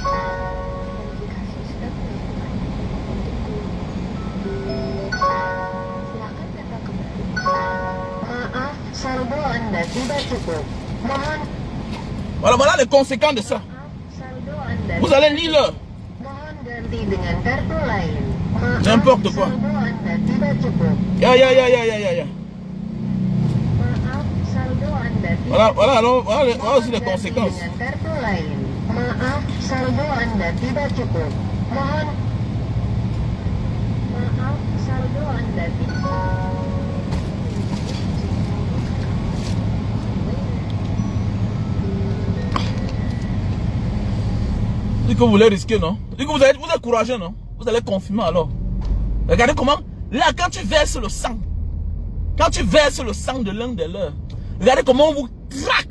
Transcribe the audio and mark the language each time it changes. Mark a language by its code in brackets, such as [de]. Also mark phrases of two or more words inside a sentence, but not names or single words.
[fr] Voilà les conséquences de ça. Vous allez lire. N'importe quoi. Ya. Voilà aussi les conséquences. [id] Maaf, saldo Anda tidak cukup. Maaf, saldo Anda tidak. [fr] Dit que vous voulez risquer, non? Dit que vous êtes courageux, non? Vous allez confirmer alors. Regardez comment, là, quand tu verses le sang, de l'un des leurs, regardez comment on vous traque.